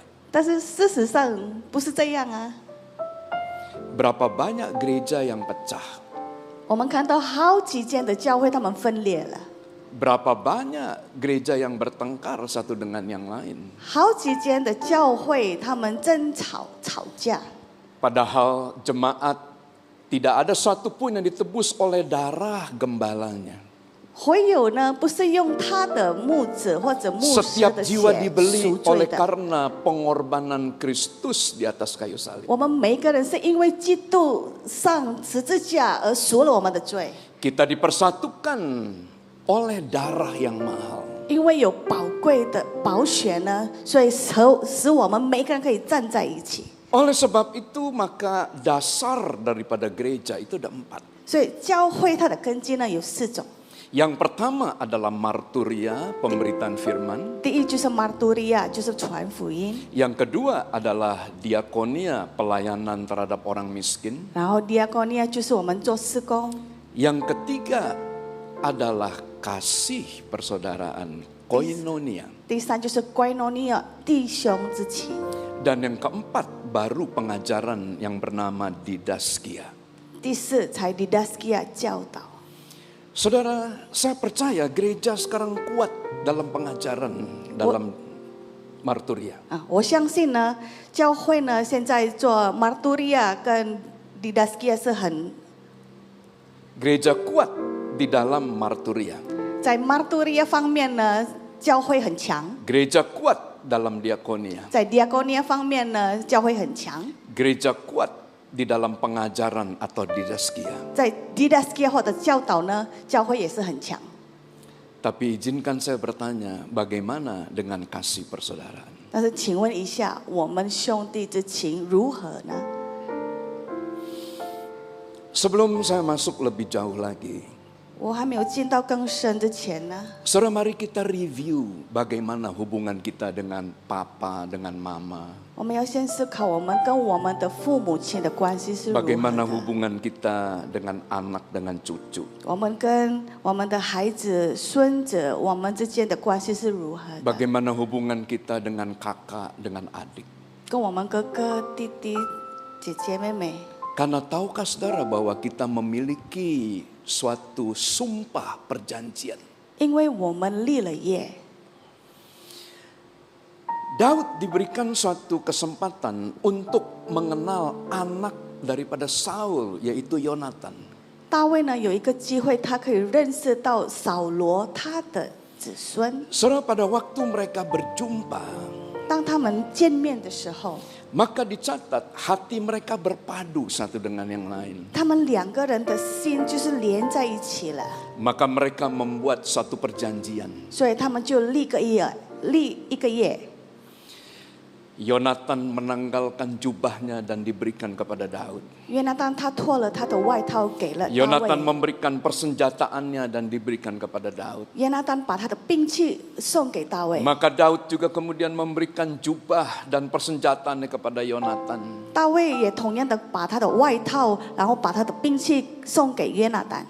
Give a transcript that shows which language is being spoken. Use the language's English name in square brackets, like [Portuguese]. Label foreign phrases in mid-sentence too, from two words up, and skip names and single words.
[Chinese] 但是事实上不是这样啊。 [Indonesian] Berapa banyak gereja yang pecah? [Chinese] 我们看到好几间的教会，他们分裂了。 [Indonesian] Berapa banyak gereja yang bertengkar satu dengan yang lain? [Chinese] 好几间的教会，他们争吵、吵架。 [Indonesian] Padahal jemaat tidak ada satupun yang ditebus oleh darah gembalanya. [Chinese] 会友呢，不是用他的牧者或者牧师 [Indonesian] Setiap [Chinese] 的血 [Indonesian] jiwa dibeli [Chinese] 赎罪 [Indonesian] oleh [Chinese] 的。 [Indonesian] karena pengorbanan Kristus di atas kayu salib. [Chinese] 我们每一个人是因为基督上十字架而赎了我们的罪， [Indonesian] Kita dipersatukan oleh darah yang mahal. [Chinese] 因为有宝贵的宝血呢，所以使我们每一个人可以站在一起。 [Indonesian] Oleh sebab itu maka dasar daripada gereja itu ada 4. [Chinese] 所以教会它的根基呢有4种。 [Indonesian] Yang pertama adalah marturia, pemberitaan firman. [Chinese] 第一就是 marturia， 就是传福音。 [Indonesian] Yang kedua adalah diakonia, pelayanan terhadap orang miskin. [Chinese] 然后 diakonia 就是我们做事工。 [Indonesian] Yang ketiga adalah kasih persaudaraan, koinonia. [Chinese] 第三就是 koinonia， 弟兄之情。 [Indonesian] Dan yang keempat baru pengajaran yang bernama didaskia. [Chinese] 第四才 didaskia 教导。 [Indonesian] Saudara, saya percaya gereja sekarang kuat dalam pengajaran, dalam marturia. [Chinese] 我相信呢，教会呢现在做 marturia 跟 didaskia 是很 [Indonesian] Gereja kuat di dalam marturia. [Chinese] 在 marturia 方面呢，教会很强。 [Indonesian] Gereja kuat dalam diakonia. [Chinese] 在 diakonia 方面呢，教会很强。 [Indonesian] Gereja kuat di dalam pengajaran atau didaskia. [Chinese] 在 didaskia 或者教导呢，教会也是很强。 [Indonesian] Tapi izinkan saya bertanya, bagaimana dengan kasih persaudaraan? [Chinese] 但是请问一下，我们兄弟之情如何呢？ [Indonesian] Sebelum saya masuk lebih jauh lagi, [Chinese] 我还没有进到更深之前呢， [Indonesian] saudara mari kita review bagaimana hubungan kita dengan papa, dengan mama. [Chinese] 我们要先思考我们跟我们的父母亲的关系是如何 [Indonesian] Bagaimana [Chinese] 的。 [Indonesian] hubungan kita dengan anak, dengan cucu. [Chinese] 我们跟我们的孩子、孙子，我们之间的关系是如何的？ [Indonesian] Bagaimana hubungan kita dengan kakak, dengan adik. [Chinese] 跟我们哥哥、弟弟、姐姐、妹妹。 [Indonesian] Karena tahukah saudara bahwa kita memiliki suatu sumpah perjanjian. [Chinese] 因为我们立了业。 [Indonesian] Daud diberikan suatu kesempatan untuk mengenal anak daripada Saul, yaitu Yonatan. [Chinese] 大卫呢有一个机会，他可以认识到扫罗他的子孙。 [Indonesian] Saudara, pada waktu mereka berjumpa, [Chinese] 当他们见面的时候， [Indonesian] maka dicatat hati mereka berpadu satu dengan yang lain. [Chinese] 他们两个人的心就是连在一起了， [Indonesian] Maka mereka membuat satu perjanjian. [Chinese] 所以他们就立一个业。 [Indonesian] Yonatan menanggalkan jubahnya dan diberikan kepada Daud. [Chinese] 约拿单他脱了他的外套给了大 [Indonesian] Yonatan [Chinese] 卫， [Indonesian] memberikan persenjataannya dan diberikan kepada Daud. [Chinese] 约拿单把他的兵器送给大卫， [Indonesian] Maka Daud juga kemudian memberikan jubah dan persenjataannya kepada Yonatan. [Chinese] 大卫也同样的把他的外套，然后把他的兵器送给约拿单。